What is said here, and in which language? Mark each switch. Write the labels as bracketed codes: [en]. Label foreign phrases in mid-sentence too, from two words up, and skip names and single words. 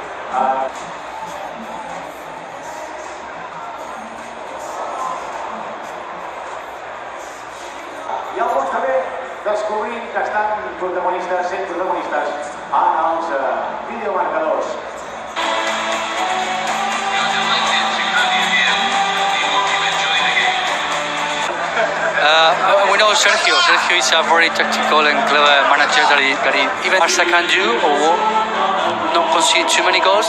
[ca] I alguns també descobrint que estan protagonistes, sent protagonistes en els videomarcadors. [en] We know Sergio is a very tactical and clever manager that he even Barca can do or not concede too many goals.